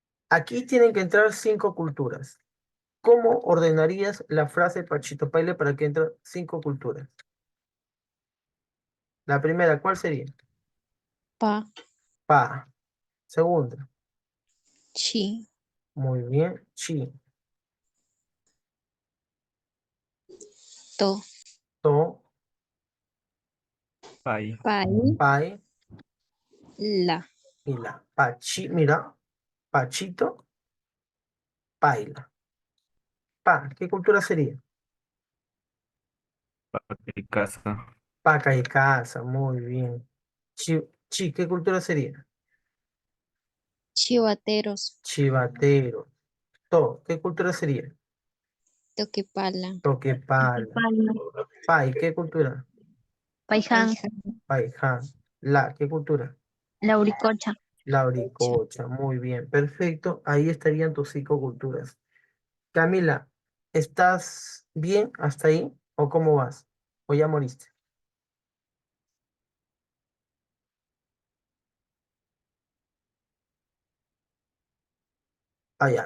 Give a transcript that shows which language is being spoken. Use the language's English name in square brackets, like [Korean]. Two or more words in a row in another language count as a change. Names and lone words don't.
[Spanish] Aquí tienen que entrar 5 culturas. ¿Cómo ordenarías la frase Pachito Paile para que entren 5 culturas? La primera, ¿cuál sería? Pa, Pa. Segunda, chi, muy bien. Chi. to, To. Pai. pai, Pai. la, Y la. Pachi. Mira. Pachito. Paila. Pa. ¿Qué cultura sería? Pai. Casa. Paca y casa. Muy bien. Chi. Chi. ¿Qué cultura sería? chivateros, Chivatero. To. ¿Qué cultura sería? toquepala, Toquepala. Palo, Pai. ¿Qué cultura? Paiján, paija, Paiján. La. ¿Qué cultura? Lauricocha. Lauricocha. Muy bien. Perfecto. Ahí estarían tus 5 culturas. Camila, ¿estás bien hasta ahí? ¿O cómo vas? ¿O ya moriste? Ah, ya.